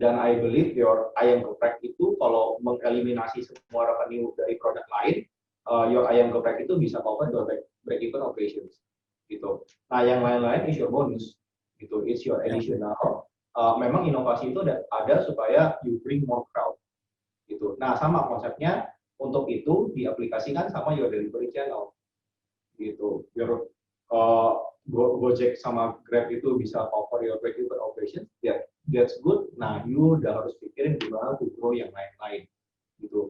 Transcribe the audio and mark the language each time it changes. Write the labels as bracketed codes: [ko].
[id] Dan [en] I believe your [id] ayam geprek itu kalau mengeliminasi semua revenue dari produk lain, your ayam geprek itu bisa [en] cover your break even operations [id] gitu. Nah, yang lain-lain [en] is your bonus gitu, it's your additional. [id] Memang inovasi itu ada supaya [en] you bring more crowd [id] gitu. Nah, sama konsepnya untuk itu diaplikasikan sama [en] your delivery channel [id] gitu. [en] Your Gojek [id] sama Grab itu bisa [en] cover your break even operation, that's good. [id] Nah, you udah harus pikirin gimana [en] to grow [id] yang lain-lain gitu.